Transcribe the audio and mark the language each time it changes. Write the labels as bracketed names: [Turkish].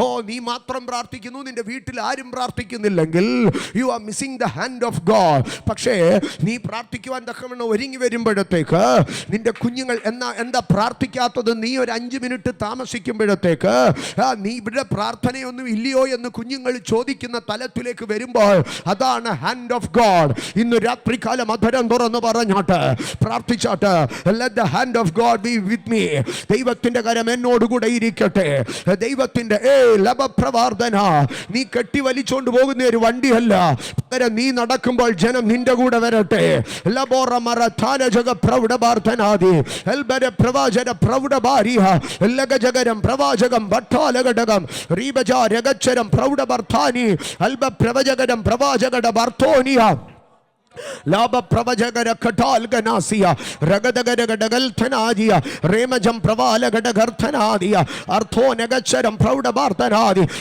[Malayalam] നീ മാത്രം പ്രാർത്ഥിക്കുന്നു, നിന്റെ വീട്ടിൽ ആരും പ്രാർത്ഥിക്കുന്നില്ലെങ്കിൽ [English] You are missing the hand of God. [Malayalam] പക്ഷേ നീ പ്രാർത്ഥിക്കുവാൻ തക്കവണ്ണം ഒരുങ്ങി വരുമ്പോഴത്തേക്ക് നിന്റെ കുഞ്ഞുങ്ങൾ എന്താ പ്രാർത്ഥിക്കാത്തത്, നീ ഒരു 5 മിനിറ്റ് താമസിക്കുമ്പോഴത്തേക്ക് നീ ഇവിടെ പ്രാർത്ഥനയൊന്നും ഇല്ലയോ എന്ന് കുഞ്ഞുങ്ങൾ ചോദിക്കുന്ന തലത്തിലേക്ക് വരുമ്പോൾ അതാണ് ഹാൻഡ് ഓഫ് ഗോഡ്. ഇന്ന് രാത്രികാലം അധരം തുറന്ന് പറഞ്ഞാട്ട് പ്രാർത്ഥിച്ചാട്ട്, [English] let the hand of God be with me. [Malayalam] ദൈവത്തിന്റെ കരം എന്നോടുകൂടെ ഇരിക്കട്ടെ. ദൈവത്തിന്റെ ലഭപ്രവാർദ്ധന, നീ കെട്ടി വലിച്ചോണ്ട് പോകുന്ന ഒരു വണ്ടിയല്ല, പകരം നീ നടക്കുമ്പോൾ ജനം നിന്റെ കൂടെ വരട്ടെ. ലബോറ മറഥാന ജഗ പ്രൗഢഭാർദ്ധനാദി എൽബര പ്രവാചന പ്രൗഢഭാരിയ ലഗജഗരം പ്രവാചകം ഭട്ടാലഘടകം റീബജ രഗച്ചരം പ്രൗഢഭർത്താനി അൽബ പ്രവചകരം പ്രവാചകട ഭർത്തോനിയ ലാഭ പ്രവചകര കടാൽഗനാസിയ രഗദഗരഗഡഗൽഥനാദിയ റേമജം പ്രവാലഘടകർഥനാദിയ അർത്ഥോനഗച്ചരം പ്രൗഢഭാർത്തനാദി.